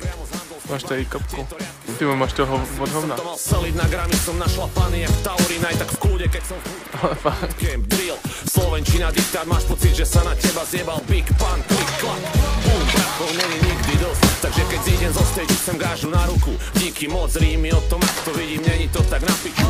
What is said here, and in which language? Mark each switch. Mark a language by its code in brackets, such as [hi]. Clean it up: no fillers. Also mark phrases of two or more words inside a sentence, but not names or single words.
[cs] Máš tady kapku. Ty máš toho od hovna. Ale fakt. [sk] Slovenčina diktát, máš pocit, že sa na teba zjebal Big Bang, klik, klak. Bum, brachov, není nikdy dosť. Takže keď zídem zo stage, chcem gážu na ruku. [cs] Díky moc, [sk] rímy o tom, ak to vidím, není to tak na piču.